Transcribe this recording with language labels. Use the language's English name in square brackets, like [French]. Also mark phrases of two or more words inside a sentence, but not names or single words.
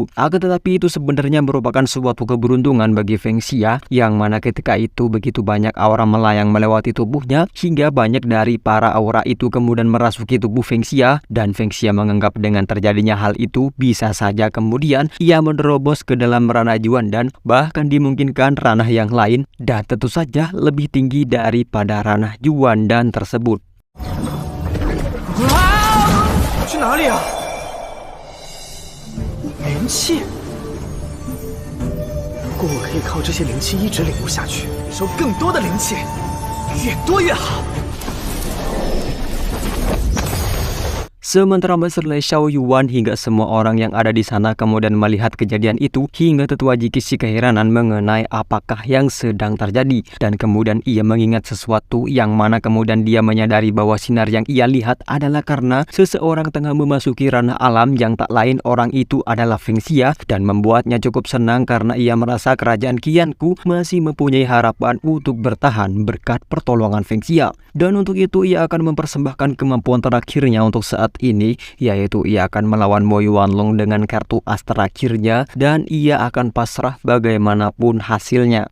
[Indonesian] Akan tetapi itu sebenarnya merupakan suatu keberuntungan bagi Feng Xia, yang mana ketika itu begitu banyak aura melayang melewati tubuhnya hingga banyak dari para aura itu kemudian merasuki tubuh Feng Xia, dan Feng Xia menganggap dengan terjadinya hal itu bisa saja kemudian ia menerobos ke dalam ranah Juan dan bahkan dimungkinkan ranah yang lain, dan tentu saja lebih tinggi daripada ranah Juan dan tersebut. [Chinese] 去哪里啊？灵气，不过我可以靠这些灵气一直领悟下去，收更多的灵气，越多越好。 [Indonesian] Sementara Master Lei Xiao, Yuan hingga semua orang yang ada di sana kemudian melihat kejadian itu, hingga tetua Jikisi keheranan mengenai apakah yang sedang terjadi, dan kemudian ia mengingat sesuatu yang mana kemudian dia menyadari bahwa sinar yang ia lihat adalah karena seseorang tengah memasuki ranah alam yang tak lain orang itu adalah Feng Xia, dan membuatnya cukup senang karena ia merasa kerajaan Qianku masih mempunyai harapan untuk bertahan berkat pertolongan Feng Xia, dan untuk itu ia akan mempersembahkan kemampuan terakhirnya untuk saat ini, yaitu ia akan melawan Mo Yuanlong dengan kartu as terakhirnya, dan ia akan pasrah bagaimanapun hasilnya.